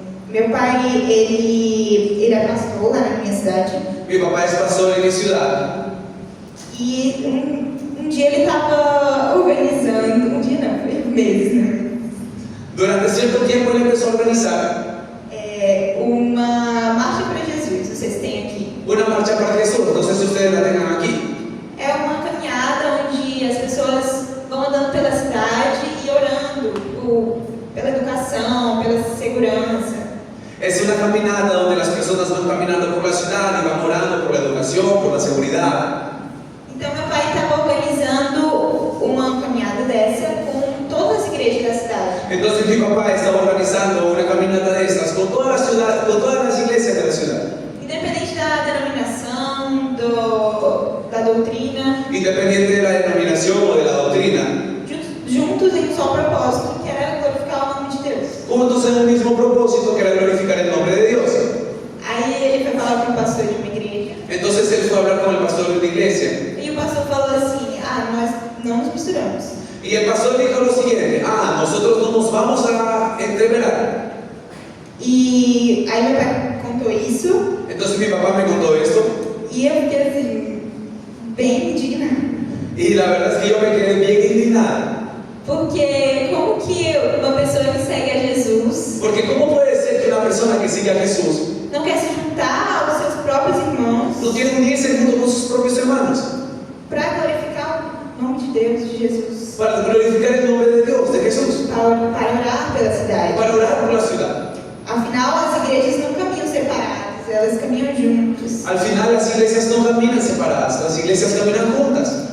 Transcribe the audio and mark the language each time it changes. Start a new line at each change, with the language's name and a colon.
Portuguese: Meu pai, ele era pastor lá na minha cidade.
Spanish: Mi papá es pastor en mi ciudad.
Portuguese: E um dia ele estava organizando, um dia não, foi meses, né?
Spanish: Durante cierto tiempo él empezó a organizar
Portuguese: Uma marcha para Jesus, vocês têm aqui.
Spanish: una marcha para Jesús. No sé si ustedes la tengan aquí.
Portuguese: É uma caminhada onde as pessoas vão andando pela cidade e orando pela educação, pela segurança.
Spanish: Es una caminata donde las personas van caminando por la ciudad y van orando por la educación, por la seguridad.
Portuguese: Então meu pai estava organizando uma caminhada dessa com todas as igrejas da cidade.
Spanish: Entonces mi papá estaba organizando una caminata de estas con toda la ciudad, con todas las iglesias de la ciudad.
Portuguese: Independente da denominação, da doutrina,
Spanish: Independiente de la denominación o de la doctrina.
Portuguese: juntos em um só propósito, que era glorificar o nome de Deus.
Spanish: Juntos en un mismo propósito que era glorificar el nombre de Dios.
Portuguese: Aí ele foi falar com o pastor de uma igreja
Spanish: Entonces él fue a hablar con el pastor de una iglesia.
Portuguese: e o pastor falou assim: nós não nos misturamos.
Spanish: Y el pastor dijo lo siguiente: nosotros no nos vamos a entreverar.
Portuguese: E aí meu pai contou isso
Spanish: Entonces mi papá me contó esto
Portuguese: e eu fiquei assim, bem indignada.
Spanish: y la verdad es que yo me quedé bien indignado.
Portuguese: Porque como que uma pessoa que segue a Jesus
Spanish: Porque ¿cómo puede ser que una persona que sigue a Jesús
Portuguese: não quer se juntar aos seus próprios irmãos
Spanish: no quiere unirse junto con sus propios hermanos
Portuguese: para glorificar o nome de Deus, de Jesus,
Spanish: para glorificar el nombre de Dios, de Jesús,
Portuguese: para orar pela cidade.
Spanish: para orar por la ciudad.
Portuguese: Afinal, as igrejas não caminham separadas, elas caminham juntas.
Spanish: Al final las iglesias no caminan separadas, las iglesias caminan juntas,